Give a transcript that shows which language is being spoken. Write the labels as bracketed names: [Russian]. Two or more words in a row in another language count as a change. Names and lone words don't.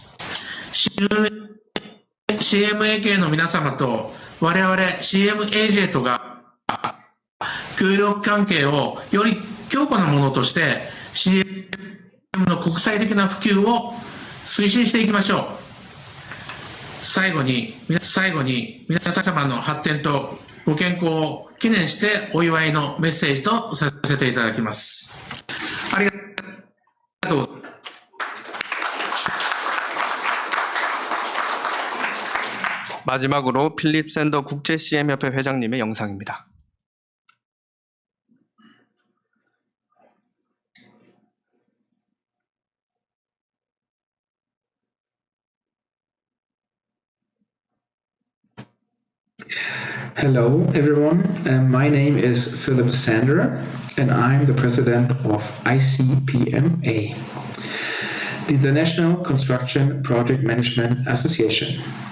[Japanese] 。CMAK の皆様と我々 CMAJ とが協力関係をより強固なものとして CM の国際的な普及を推進していきましょう。最後に皆様の発展とご健康を記念してお祝いのメッセージとさせていただきます。ありがとうございます。 [Korean] 마지막으로 필립 샌더 국제 CM협회 회장님의 영상입니다. [English] Hello everyone, my name is Philip Sander and I'm the president of ICPMA, the International Construction Project Management Association.